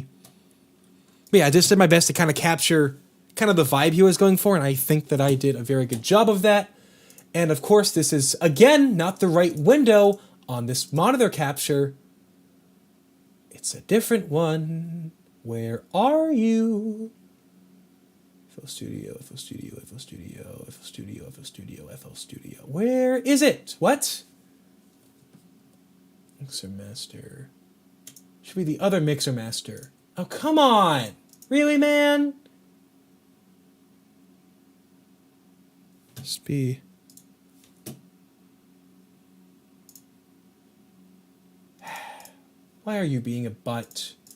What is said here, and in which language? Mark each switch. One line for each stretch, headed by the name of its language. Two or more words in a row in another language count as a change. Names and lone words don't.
English: But yeah, I just did my best to kind of capture kind of the vibe he was going for, and I think that I did a very good job of that. And of course, this is, again, not the right window on this monitor capture. It's a different one. Where are you? FL Studio, FL Studio, FL Studio, FL Studio, FL Studio, FL Studio. Where is it? What? Mixer Master. Should be the other Mixer Master. Oh, come on! Really, man? Must be... Why are you being a butt?